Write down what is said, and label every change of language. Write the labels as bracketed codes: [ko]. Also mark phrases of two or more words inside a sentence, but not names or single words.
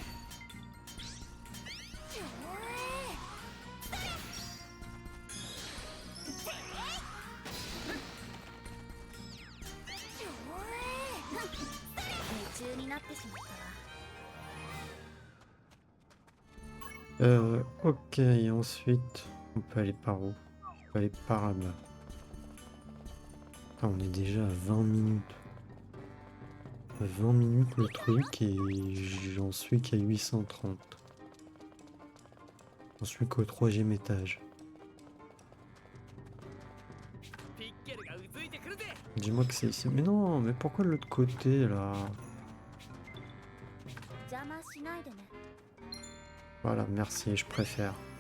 [ja] 夢中になってしまったわ。 [fr] Ok, et ensuite, on peut aller par où? On peut aller par là-bas. Ah, on est déjà à 20 minutes. 20 minutes le truc et j'en suis qu'à 830. J'en suis qu'au 3e étage. [ja] ピッケルがうずいてくるぜ。 [fr] Dis-moi que c'est ici. Mais non, mais pourquoi de l'autre côté là? [ja] 邪魔しないでね。 [fr] Voilà, merci, je préfère.